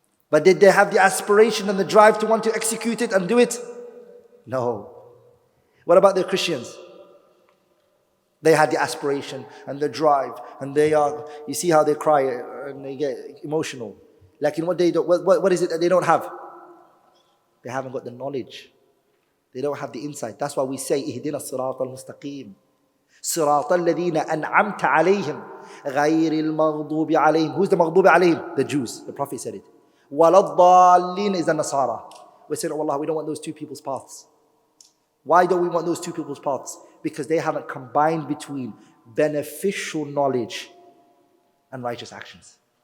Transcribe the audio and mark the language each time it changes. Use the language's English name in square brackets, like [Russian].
[English] But did they have the aspiration and the drive to want to execute it and do it? No. What about the Christians? They had the aspiration and the drive, and they are, you see how they cry and they get emotional. Like in what they don't, what is it that they don't have? They haven't got the knowledge. They don't have the insight. That's why we say, [Arabic] اهدنا الصراط المستقيم صراط الذين أنعمت عليهم غير المغضوب عليهم. [English] Who's the مغضوب عليهم? The Jews. The Prophet said it. [Arabic] ولا الضالين [English] is the Nasara. We said, oh Allah, we don't want those two people's paths. Why don't we want those two people's paths? Because they haven't combined between beneficial knowledge and righteous actions.